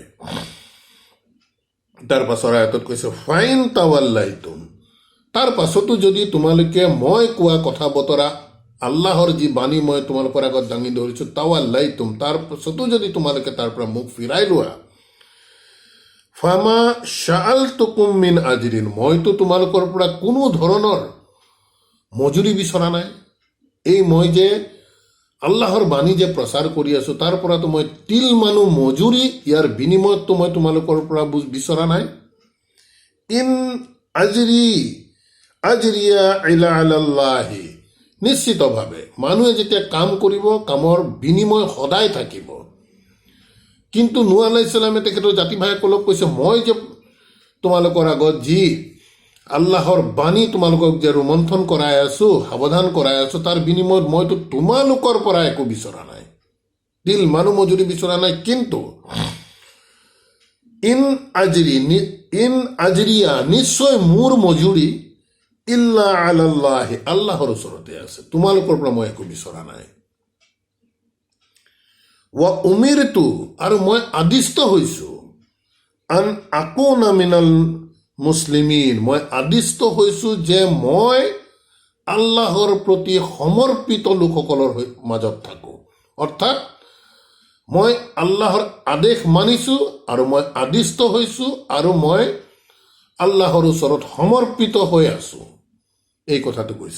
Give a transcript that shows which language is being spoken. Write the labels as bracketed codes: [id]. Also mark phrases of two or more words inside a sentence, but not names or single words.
[as] তাৰ পাছৰ আয়াতত কৈছে, [ar] فإن توليتم, [as] তাৰ পাছতো যদি তোমালোকে মই কোৱা কথা বতৰা আল্লাহৰ যি বাণী মই তোমালোকৰ আগত দাঙি ধৰিছোঁ তাৱাল্লাইতুম, তাৰ পাছতো যদি তোমালোকে তাৰ পৰা মুখ ফিৰাই লোৱা, [ar] فما سألتكم من أجر, [as] মইতো তোমালোকৰ পৰা কোনো ধৰণৰ মজুৰি বিচৰা নাই। এই মই যে আল্লাহৰ বাণী যে প্ৰচাৰ কৰি আছোঁ তাৰ পৰাতো মই তিল মানুহ মজুৰি ইয়াৰ বিনিময়ততো মই তোমালোকৰ পৰা বিচৰা নাই। [ar] إن أجري إلا على الله, [as] নিশ্চিতভাৱে মানুহে যেতিয়া কাম কৰিব কামৰ বিনিময় সদায় থাকিব। কিন্তু নূহ [ar] عليه السلام [as] তেখেতৰ জাতি ভাইসকলক কৈছে, মই যে তোমালোকৰ আগত যি আল্লাহৰ বাণী তোমালোকক যে ৰোমন্থন কৰাই আছোঁ, সাৱধান কৰাই আছোঁ, তাৰ বিনিময়ত মইতো তোমালোকৰ পৰা একো বিচৰা নাই, তিল মানুহ মজুৰি বিচৰা নাই। কিন্তু [ar] إن أجري, [as] নিশ্চয় মোৰ মজুৰি [ar] إلا على الله, [as] আল্লাহৰ ওচৰতে আছে, তোমালোকৰ পৰা মই একো বিচৰা নাই। [ar] و أمرت, [as] আৰু মই আদিষ্ট হৈছোঁ, [ar] أن أكون من المسلمين, [as] মই আদিষ্ট হৈছোঁ যে মই আল্লাহৰ প্ৰতি সমৰ্পিত লোকসকলৰ মাজত থাকোঁ। অৰ্থাৎ মই আল্লাহৰ আদেশ মানিছোঁ আৰু মই আদিষ্ট হৈছোঁ আৰু মই আল্লাহৰ ওচৰত সমৰ্পিত হৈ আছোঁ, এই কথাটো কৈছে।